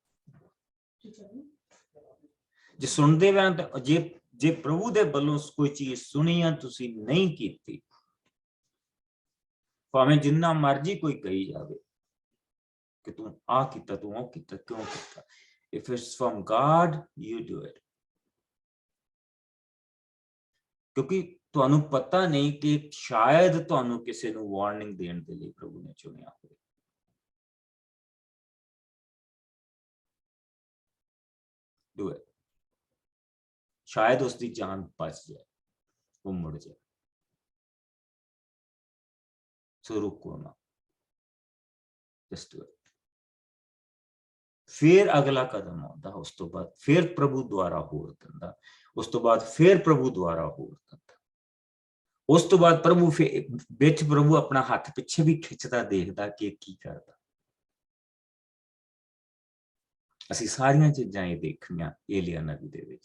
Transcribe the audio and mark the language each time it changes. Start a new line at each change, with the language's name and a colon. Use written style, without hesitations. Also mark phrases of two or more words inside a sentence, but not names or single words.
Punjabi: ਜੇ ਸੁਣਦੇ ਵੇ ਤਾਂ ਜੇ ਪ੍ਰਭੂ ਦੇ ਵੱਲੋਂ ਕੋਈ ਚੀਜ਼ ਸੁਣੀ ਆ, ਤੁਸੀਂ ਨਹੀਂ ਕੀਤੀ, ਭਾਵੇਂ ਜਿੰਨਾ ਮਰਜ਼ੀ ਕੋਈ ਕਹੀ ਜਾਵੇ ਕਿ ਤੂੰ ਆ ਕੀਤਾ, ਤੂੰ ਉਹ ਕੀਤਾ, ਕਿਉਂ ਕੀਤਾ।
English: If it's from God, you do it.
Punjabi: ਕਿਉਂਕਿ ਤੁਹਾਨੂੰ ਪਤਾ ਨਹੀਂ ਕਿ ਸ਼ਾਇਦ ਤੁਹਾਨੂੰ ਕਿਸੇ ਨੂੰ ਵਾਰਨਿੰਗ ਦੇਣ ਦੇ ਲਈ ਪ੍ਰਭੂ ਨੇ ਚੁਣਿਆ ਹੋਵੇ।
English: Do it.
Punjabi: ਸ਼ਾਇਦ ਉਸਦੀ ਜਾਨ ਬਚ ਜਾਏ, ਉਹ ਮੁੜ ਜਾਏ। ਸੋ ਰੁਕੋ ਨਾ,
English: just do it.
Punjabi: ਫਿਰ ਅਗਲਾ ਕਦਮ ਆਉਂਦਾ, ਉਸ ਤੋਂ ਬਾਅਦ ਫਿਰ ਪ੍ਰਭੂ ਦੁਆਰਾ ਹੋਰ ਦਿੰਦਾ, ਉਸ ਤੋਂ ਬਾਅਦ ਫਿਰ ਪ੍ਰਭੂ ਦੁਆਰਾ ਹੋਰ ਦਿੰਦਾ, ਉਸ ਤੋਂ ਬਾਅਦ ਪ੍ਰਭੂ ਵਿੱਚ ਪ੍ਰਭੂ ਆਪਣਾ ਹੱਥ ਪਿੱਛੇ ਵੀ ਖਿੱਚਦਾ, ਦੇਖਦਾ ਕਿ ਕੀ ਕਰਦਾ। ਅਸੀਂ ਸਾਰੀਆਂ ਚੀਜ਼ਾਂ ਇਹ ਦੇਖੀਆਂ ਏਲੀਆ ਨਬੀ ਦੇ ਵਿੱਚ।